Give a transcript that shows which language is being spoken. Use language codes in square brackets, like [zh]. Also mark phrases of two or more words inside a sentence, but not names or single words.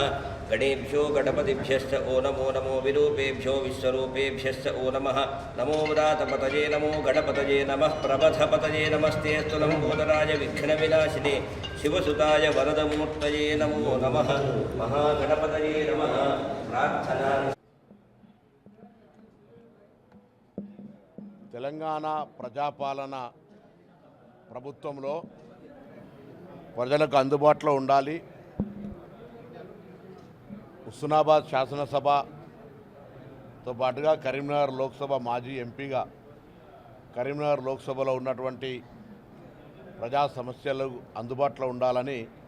[sa] गणेभ्यो गणपतिभ्यश्च ओ नमो विरूपेभ्यो विश्वरूपेभ्यश्च ओ नमः। नमो व्रातपतये नमो गणपतये नमः। प्रबधपतये नमस्ते स्तुलम्बोदराय विघ्नविनाशिने शिवसुताय वरदमूर्तये नमो नमः। महागणपतये नमः। प्रार्थना। [te] తెలంగాణ ప్రజాపాలన ప్రభుత్వంలో ప్రజలకు అందుబాటులో ఉండాలి. హుస్నాబాద్ శాసనసభతో పాటుగా కరీంనగర్ లోక్సభ మాజీ ఎంపీగా కరీంనగర్ లోక్సభలో ఉన్నటువంటి ప్రజా సమస్యలు అందుబాటులో ఉండాలని